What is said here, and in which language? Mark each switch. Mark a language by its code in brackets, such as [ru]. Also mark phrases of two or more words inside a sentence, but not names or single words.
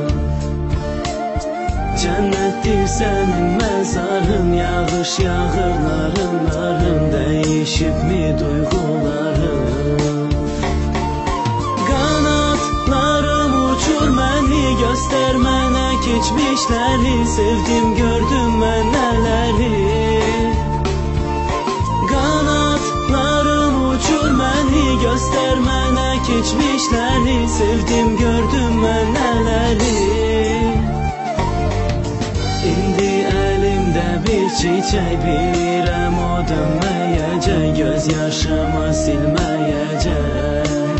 [tr] Cennettir senin mezarın, [az] yağış yağır [tr] narın narın, değişip mi duyguların? [az] Göster mənə keçmişləri, sevdim gördüm mən nələri. Qanatlarım uçur məni, göster mənə keçmişləri, sevdim gördüm mən nələri. İndi əlimdə bir çiçək, bilirəm o dönməyəcək, göz yaşımı silməyəcək.